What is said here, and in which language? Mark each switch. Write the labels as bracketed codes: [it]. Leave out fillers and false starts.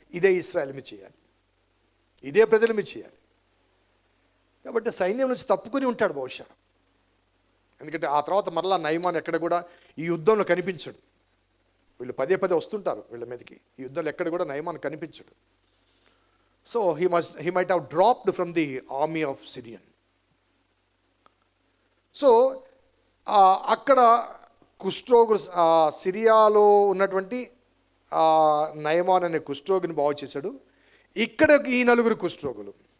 [te] ఇదే ఇశ్రాయేలు మీద చేయాలి, ఇదే ప్రజల మీద చేయాలి. కాబట్టి సైన్యం నుంచి తప్పుకొని ఉంటాడు బహుశా. ఎందుకంటే ఆ తర్వాత మరలా నయమాను ఎక్కడ కూడా ఈ యుద్ధంలో కనిపించడు. వీళ్ళు పదే వస్తుంటారు వీళ్ళ మీదకి, ఈ యుద్ధంలో ఎక్కడ కూడా నయమాను కనిపించడు. [en] So he might have dropped from the army of Syrian. [te] So అక్కడ కుష్ఠరోగు, సిరియాలో ఉన్నటువంటి నయమాన్ అనే కుష్ఠరోగిని బాగు చేశాడు. ఇక్కడ ఈ నలుగురు కుష్ఠరోగులు.